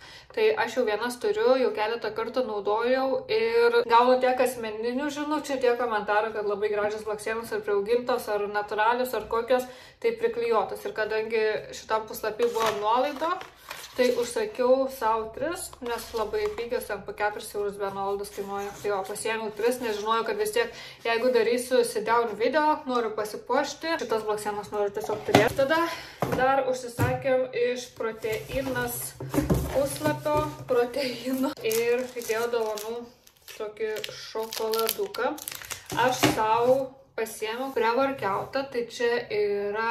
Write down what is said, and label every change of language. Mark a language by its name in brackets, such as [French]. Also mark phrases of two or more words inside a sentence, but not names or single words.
[Lithuanian] Tai aš jau vienas turiu, jau keletą kartų naudojau ir gaunu tiek asmeninių žinučių, tiek komentarų, kad labai gražios blakstienos ar priaugintos, ar natūralios, ar kokios, tai priklijuotos. Ir kadangi šitam puslapį buvo nuolaida, tai užsakiau savo 3, nes labai pigios, po 4 eurus be nuolaidos kainuoja. Tai jo, pasiėmiau 3, nežinojau, kad vis tiek, jeigu darysiu [English] sit-down video, [Lithuanian] noriu pasipuošti, šitas blakstienas noriu tiesiog turėti. Tada dar užsisakėm iš Proteinas puslapio proteinų ir įdėjau dovanų tokį šokoladuką. Aš savo pasiėmiau pre-workoutą, tai čia yra...